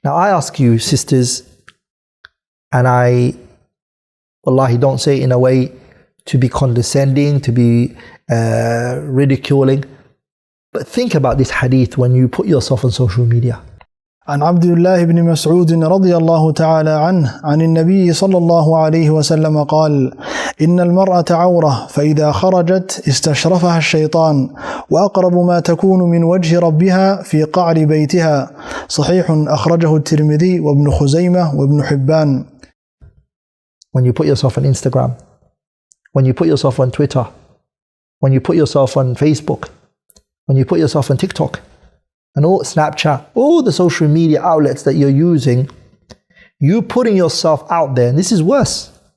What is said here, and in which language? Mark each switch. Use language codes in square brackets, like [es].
[en] Now I ask you, sisters, and wallahi, don't say it in a way to be condescending, to be ridiculing, but think about this hadith when you put yourself on social media. [ar] عن عبد الله بن مسعود رضي الله تعالى عنه عن النبي صلى الله عليه وسلم قال: إن المرأة عورة فإذا خرجت استشرفها الشيطان وأقرب ما تكون من وجه ربها في قعر بيتها. صحيح أخرجه الترمذي وابن خزيمة وابن حبان. [en] When you put yourself on Instagram, when you put yourself on Twitter, when you put yourself on Facebook, when you put yourself on TikTok, and all Snapchat, all the social media outlets that you're using, you putting yourself out there, and this is worse.